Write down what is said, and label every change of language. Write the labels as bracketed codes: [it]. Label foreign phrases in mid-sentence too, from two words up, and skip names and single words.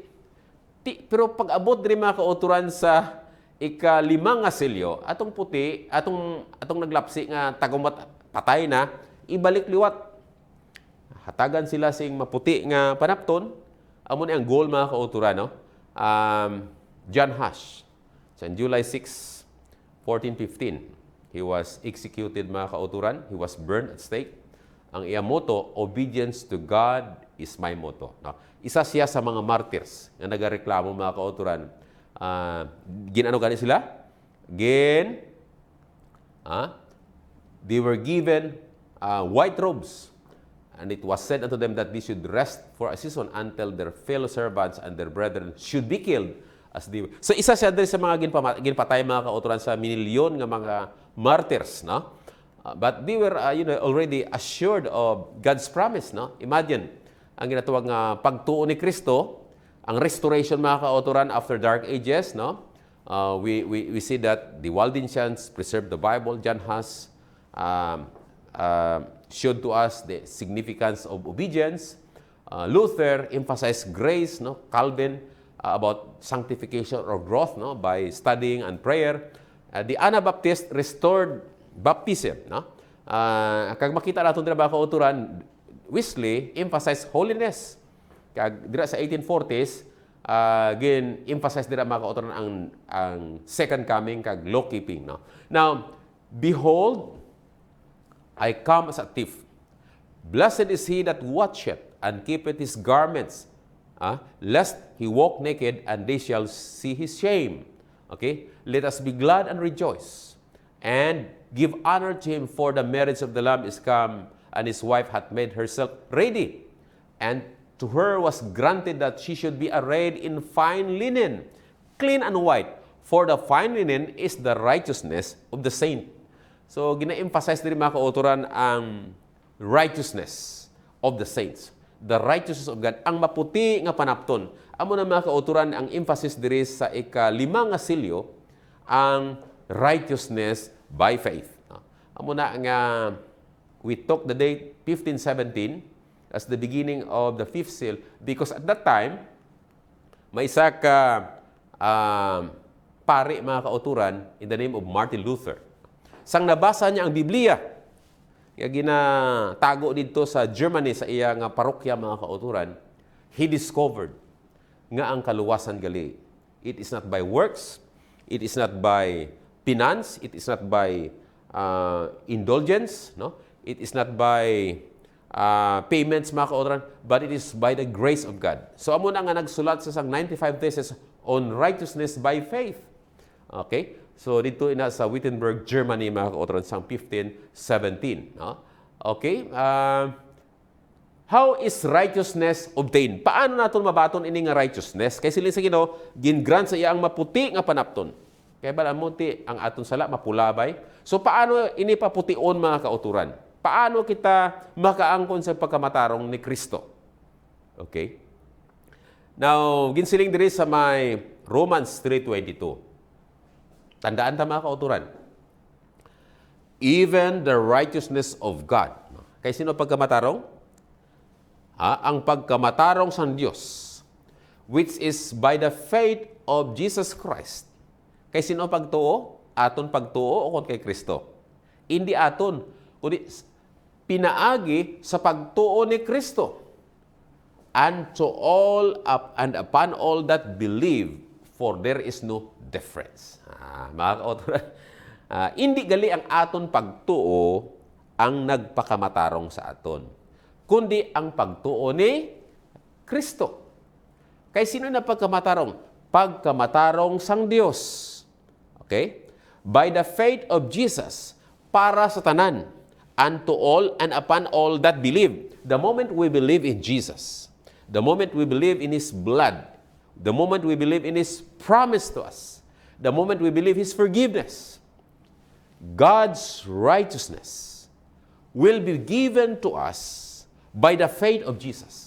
[hil] Pero pag-abot din mga kauturan sa ika-5 nga selyo, atong puti, atong naglapsi nga tagumat patay na, ibalik liwat. Hatagan sila sing maputi nga panapton. Amo ni ang goal mga kauturan, no? [en] John Huss, sa July 6, 1415, he was executed [hil] mga kauturan. [en] He was burned at stake. [hil] Ang iya [en] motto, obedience to God is my motto. [hil] No? Isa siya sa mga martyrs nga nagareklamo mga kauturan. Ginano gani sila? [en] They were given white robes. And it was said unto them that they should rest for a season until their fellow servants and their brethren should be killed as they were. [hil] So isa siya din sa mga ginpatay mga kauturan sa milyon nga mga martyrs, no? [en] But they were already assured of God's promise, no? [hil] Imagine ang ginatawag nga pagtuo ni Kristo, ang restoration mga kauturan [en] after dark ages, [hil] no? [en] We see that the Waldensians preserved the Bible. John Huss showed to us the significance of obedience. Luther emphasized grace, no? Calvin about sanctification or growth, no? By studying and prayer. The Anabaptist restored baptism, [hil] no? Kag makita natin dira ba kauturan, [en] Wesley emphasized holiness. [hil] Kag dira sa 1840s, emphasize dira mga kauturan ang [en] second coming [hil] kag [en] law keeping, [hil] no? [en] Now, behold, I come as a thief. Blessed is he that watcheth and keepeth his garments, lest he walked naked, and they shall see his shame. Okay? Let us be glad and rejoice, and give honor to him, for the marriage of the Lamb is come, and his wife hath made herself ready. And to her was granted that she should be arrayed in fine linen, clean and white, for the fine linen is the righteousness of the saint. So, [hil] gina-emphasize din mga kauturan ang [en] righteousness of the saints. The righteousness of God, [hil] ang maputi nga panapton. Amo na mga kauturan, ang emphasis diri sa ika-5 nga silyo, ang [en] righteousness by faith. [hil] Amo na nga, [en] we took the date 1517 as the beginning of the 5th seal, because at that time, [hil] may isa ka pari mga kauturan [en] in the name of Martin Luther. [hil] Sang nabasa niya ang Biblia, kaya ginatago dito sa Germany, sa iya nga parokya mga kauturan, [en] he discovered [hil] nga ang kaluwasan gali. [en] It is not by works, it is not by finance, it is not by indulgence, no? It is not by payments [hil] mga kauturan, [en] but it is by the grace of God. [hil] So amo na nga nagsulat sa 95 [en] theses on righteousness by faith. Okay? [hil] So dito ina sa Wittenberg, Germany mga kauturan sang 1517. No? [en] Okay? How is righteousness obtained? [hil] Paano naton mabaton ini nga righteousness? Kay siling sa Ginoo, gin-grant sa iya ang maputi nga panapton. Kaya ba mo ti ang aton sala mapulabay? So paano ini papution mga kauturan? Paano kita makaangkon sa pagkamatarong ni Kristo? [en] Okay? [hil] Now, ginsiling diri sa may Romans 3:22. Tandaan ta mga kauturan. [en] Even the righteousness of God. [hil] Kay sino pagkamatarong? Ang pagkamatarong sa Diyos, [en] which is by the faith of Jesus Christ. [hil] Kay sino pagtuo? Aton pagtuo o kung kay Kristo? Hindi aton, kundi pinaagi sa pagtuo ni Kristo. [en] And to all up and upon all that believe, for there is no difference. [hil] Mga kauturan, hindi gali ang aton pagtuo ang nagpakamatarong sa aton, kundi ang pagtuo ni Kristo. Kay sino na pagkamatarong? Pagkamatarong sang Dios. [en] Okay? By the faith of Jesus, [hil] para sa tanan, [en] and to all and upon all that believe. The moment we believe in Jesus, the moment we believe in His blood, the moment we believe in His promise to us, the moment we believe His forgiveness, God's righteousness will be given to us by the faith of Jesus.